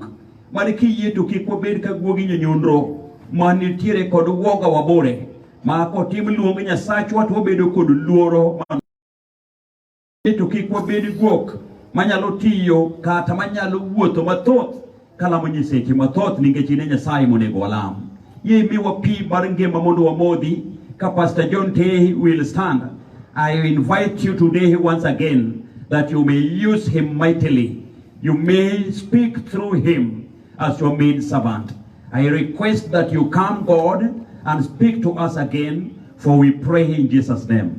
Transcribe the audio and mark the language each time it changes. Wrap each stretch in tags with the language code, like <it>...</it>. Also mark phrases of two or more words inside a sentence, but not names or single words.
<luo>Mane kiyie to kik wabed ka guogi nyonyondro mani tiere kod woga wabore ma kotim luong Nyasachwa to wabedo kod luoro to kik wabed guok manyalo tiyo kata manyalo wuotho mathoth kalamo nyiseche mathoth nikech ne Nyasaye monego walam. Ye miwa pi mar ngima mondo wamodhi ka Pastor John Tei</luo> <en>will stand. I invite you today once again that you may use him mightily. You may speak through him as your maid servant. I request that you come, God, and speak to us again, for we pray in Jesus' name.</en>